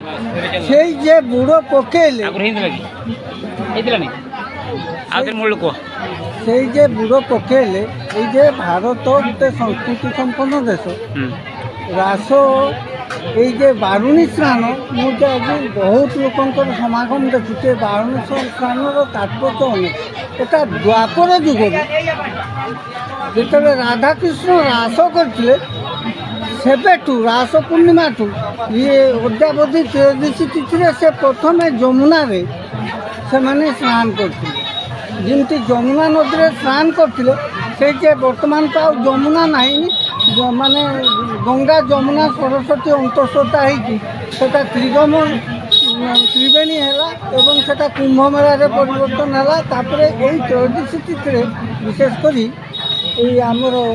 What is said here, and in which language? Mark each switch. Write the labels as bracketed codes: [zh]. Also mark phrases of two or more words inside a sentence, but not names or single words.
[or] ସେଇ ଯେ ବୁଡ଼ୋ ପକେଇଲେ ସେଇ ଯେ ବୁଡ଼ୋ ପକେଇଲେ ଏଇ ଯେ ଭାରତ ଗୋଟେ ସଂସ୍କୃତି ସମ୍ପନ୍ନ ଦେଶ ରାସ ଏଇ ଯେ ବାରୁଣୀ ସ୍ନାନ ମୁଁ ଯେ ଆଜି ବହୁତ ଲୋକଙ୍କର ସମାଗମ ଦେଖୁଛି ବାରୁଣୀ ସ୍ନାନର ତାତ୍ପର୍ଯ୍ୟ ଅନେକ ଏଟା ଦ୍ୱାପର ଯୁଗରେ ଯେତେବେଳେ ରାଧାକୃଷ୍ଣ ରାସ କରିଥିଲେ ସେବେଠୁ ରାସ ପୂର୍ଣ୍ଣିମାଠୁ ଇଏ ଅଦ୍ୟାବଧି ତ୍ରୟୋଦଶୀ ତିଥିରେ ସେ ପ୍ରଥମେ ଯମୁନାରେ ସେମାନେ ସ୍ନାନ କରିଥିଲେ ଯେମିତି ଯମୁନା ନଦୀରେ ସ୍ନାନ କରିଥିଲେ ସେଇ ଯେ ବର୍ତ୍ତମାନ ତ ଆଉ ଯମୁନା ନାହିଁ ମାନେ ଗଙ୍ଗା ଯମୁନା ସରସ୍ୱତୀ ଅନ୍ତଃସତ୍ତା ହେଇକି ସେଟା ତ୍ରିବେଣୀ ହେଲା ଏବଂ ସେଟା କୁମ୍ଭ ମେଳାରେ ପରିବର୍ତ୍ତନ ହେଲା ତାପରେ ଏଇ ତ୍ରୟୋଦଶୀ ତିଥିରେ ବିଶେଷ କରି ଏଇ ଆମର